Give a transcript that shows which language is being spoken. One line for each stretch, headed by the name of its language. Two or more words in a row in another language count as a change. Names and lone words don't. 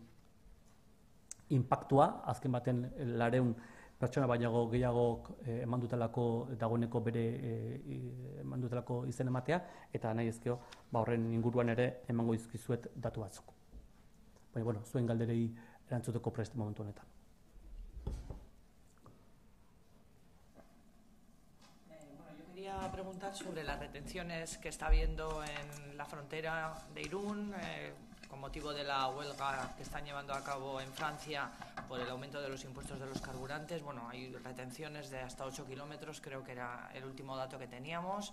Basque: impactua, azken baten 200 pertsona baino gehiago eman dutelako dagoeneko bere eman dutelako izen ematea, eta nahi ezkeo horren inguruan ere emango dizkizuet datu batzuk. Baina, bueno, zuen galderei erantzuteko prest momentu honetan.
Spanish: preguntar sobre las retenciones que está habiendo en la frontera de Irún con motivo de la huelga que están llevando a cabo en Francia por el aumento de los impuestos de los carburantes. Bueno, hay retenciones de hasta 8 kilómetros, creo que era el último dato que teníamos.